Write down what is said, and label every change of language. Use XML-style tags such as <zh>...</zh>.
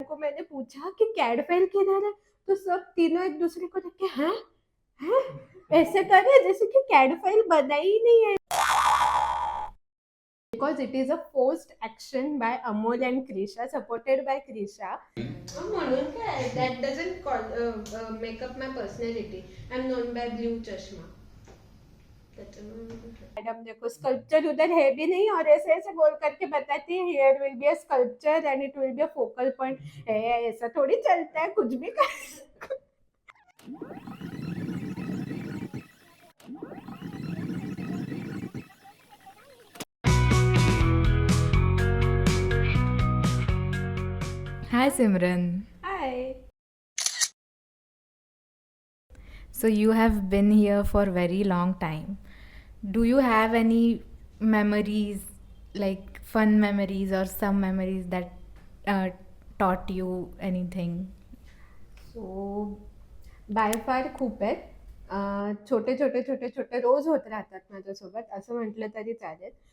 <hi>मैंने पूछा कि कैड फाइल किधर है, तो सब तीनों एक दूसरे को देख के हैं हैं ऐसे करे जैसे कि कैड फाइल बना ही नहीं है.</hi> <en>Because it is a forced action by Amol and Krisha, supported by Krisha.</en> <mr>म्हणून काय,</mr> <en>that doesn't make up my personality. I'm known by blue चश्मा.</en> <hi>मैडम देखो स्कल्पचर उधर है भी नहीं और ऐसे ऐसे बोल करके बताती है</hi> <en>Here will be a sculpture and it will be a focal point.</en> <hi>ऐसा थोड़ी चलता है, कुछ भी कर.</hi> <en>Hi Simran. Hi. So you have been here for a very long time. Do you have any memories, like fun memories or some memories that taught you anything? So by far</en> <mr>खूप आहेत. छोटे छोटे छोटे छोटे रोज होत राहतात माझ्यासोबत असं म्हटलं तरी चालेल.</mr>